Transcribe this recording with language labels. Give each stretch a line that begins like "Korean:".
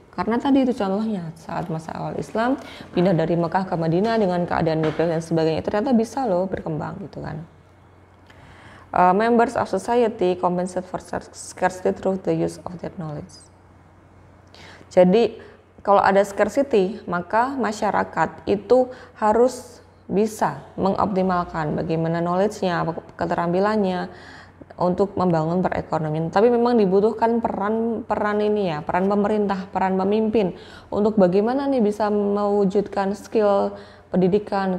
Indonesian: Karena tadi itu contohnya saat masa awal Islam pindah dari Mekah ke Madinah dengan keadaan geografis dan sebagainya, ternyata bisa loh berkembang gitu kan.
English: Members of society compensate for scarcity through the use of their knowledge.
Indonesian: Jadi kalau ada scarcity, maka masyarakat itu harus bisa mengoptimalkan bagaimana knowledge-nya, keterampilannya untuk membangun perekonomian. Tapi memang dibutuhkan peran pemerintah, peran pemimpin untuk bagaimana nih bisa mewujudkan skill pendidikan.